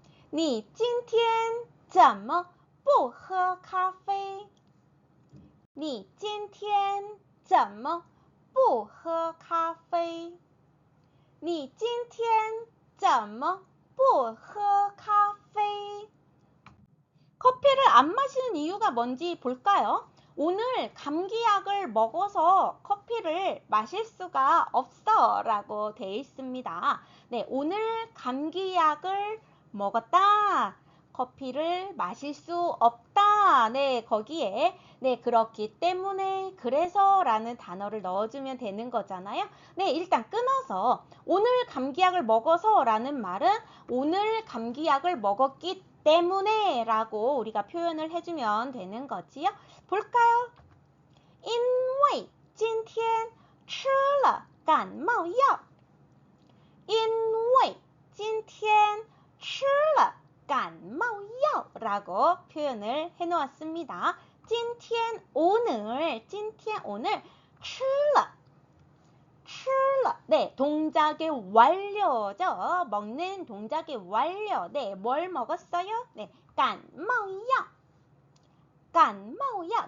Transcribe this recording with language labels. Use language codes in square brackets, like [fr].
[zh] 你今天怎么不喝咖啡你今天怎么不喝咖啡你今天怎么不喝咖啡 [ko] 커피를 안 마시는 이유가 뭔지 볼까요? 오늘 감기약을 먹어서 커피를 마실 수가 없어 라고 되어 있습니다. 네, 오늘 감기약을 먹었다. 커피를 마실 수 없다. 네, 거기에 네, 그렇기 때문에 그래서 라는 단어를 넣어주면 되는 거잖아요. 네, 일단 끊어서 오늘 감기약을 먹어서 라는 말은 오늘 감기약을 먹었기 때문에 라고 우리가 표현을 해주면 되는 거지요. [zh] 볼까요? 因为今天吃了感冒药。因为今天吃了感冒药 [ko] 라고 표현을 해놓았습니다. 今天 오늘, 今天 오늘 吃了 네, 동작의 완료죠. 먹는 동작의 완료. 네, 뭘 먹었어요? [zh] 네, 感冒药. 感冒药.